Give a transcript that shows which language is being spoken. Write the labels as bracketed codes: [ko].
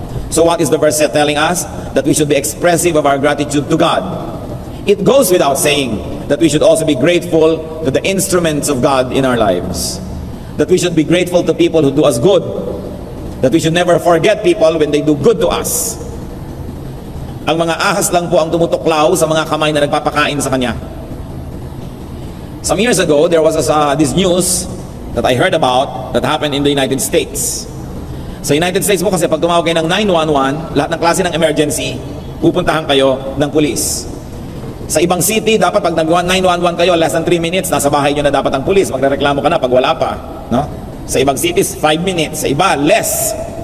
[en] So what is the verse telling us? That we should be expressive of our gratitude to God. It goes without saying that we should also be grateful to the instruments of God in our lives. That we should be grateful to people who do us good. That we should never forget people when they do good to us. [tl] Ang mga ahas lang po ang tumutuklaw sa mga kamay na nagpapakain sa kanya. [en] Some years ago, there was this news that I heard about that happened in the United States. [tl] Sa United States po kasi pag tumawag kayo ng 911, lahat ng klase ng emergency, pupuntahan kayo ng pulis. Sa ibang city, dapat pag nag-911 kayo, less than 3 minutes, nasa bahay nyo na dapat ang pulis. Magrereklamo ka na pag wala pa. No? Sa ibang cities, 5 minutes. Sa iba, less.